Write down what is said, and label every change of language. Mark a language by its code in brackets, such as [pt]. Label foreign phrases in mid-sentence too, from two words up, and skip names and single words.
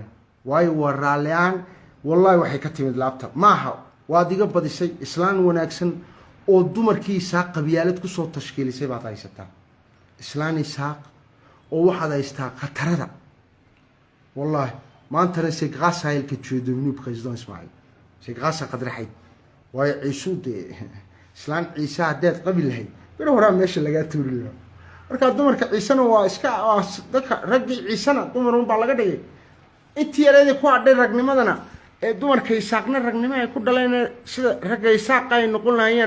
[so] waayo waa raaliyaan wallahi waxay ka timid laabta maaha waa diga badisay islaan wanaagsan oo dumarkii saaq qabyaalad ku soo tashkiilisay baad haysataa islaani saaq oo waxaad haystaa qatarada wallahi maanta [fr] c'est grâce à elle que tu es devenu président [so] Ismaaciil [fr] c'est grâce à [so] Qadri Hayd way ciisude islaan ciisa hadeed qabil lahayd bir hore meesha laga tuuri lahaa marka dumarka ciisana waa iska dadka raggi ciisana dumarun baa laga dhigay intii yareed ku hadhay ragnimadana ee dumarka isaaqna ragnimo ay ku dhaleen sida ragga isaaq ay noqon lahaayeen